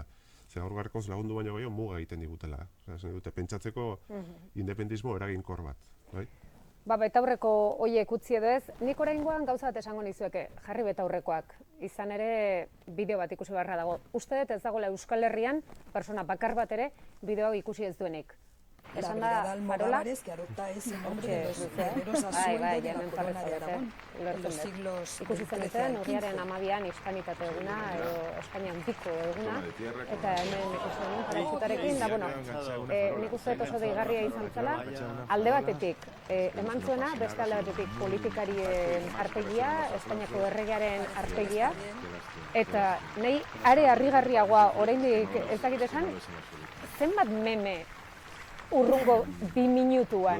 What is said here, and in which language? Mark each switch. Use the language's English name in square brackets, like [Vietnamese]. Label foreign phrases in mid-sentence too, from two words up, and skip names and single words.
[Basque] Gaur-gaurkoz lagundu baino gehiago muga egiten digutela. Pentsatzeko independismo eraginkor bat. Betaurreko horiek utzi edo ez, nik oraingoan gauza bat esango nizueke, jarri betaurrekoak. Izan ere, bideo bat ikusi beharra dago. Uste dut ez dagoela Euskal Herrian, persona bakar bat ere, bideo ikusi ez duenik. [Spanish] La brigada Almogávares, que adopta ese nombre de los guerreros a sueldo de la corona de Aragón en los siglos [Basque] ikusi zenuten, urriaren 12an hispanitate eguna, edo Espainian biko eguna, eta hemen ikusi genuen parasitarekin, nik uste dut oso deigarria izan zela, alde batetik eman zuena, beste alde batetik politikarien arpegia, Espainiako erregearen arpegia, eta nahi are harrigarriagoa oraindik ez dakit esan, zenbat meme urrungo 2 minutuan.